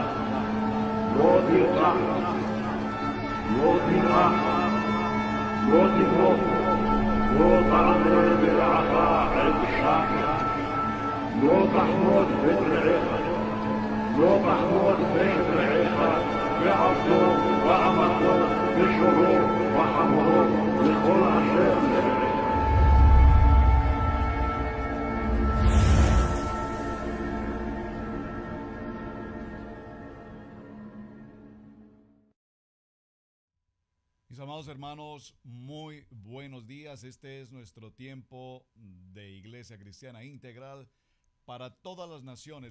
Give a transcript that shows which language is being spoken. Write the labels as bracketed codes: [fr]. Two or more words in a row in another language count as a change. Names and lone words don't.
[he] לא תרצח, לא תנאף, לא תבוך, לא תענה ברעך עד שקר, לא תחמוד בית רעך, לא תחמוד בית רעך, ועבדו ואמתו ושורו וחמורו וכל אשר לרעך. [es] Mis amados hermanos, muy buenos días. Este es nuestro tiempo de Iglesia Cristiana Integral para todas las naciones.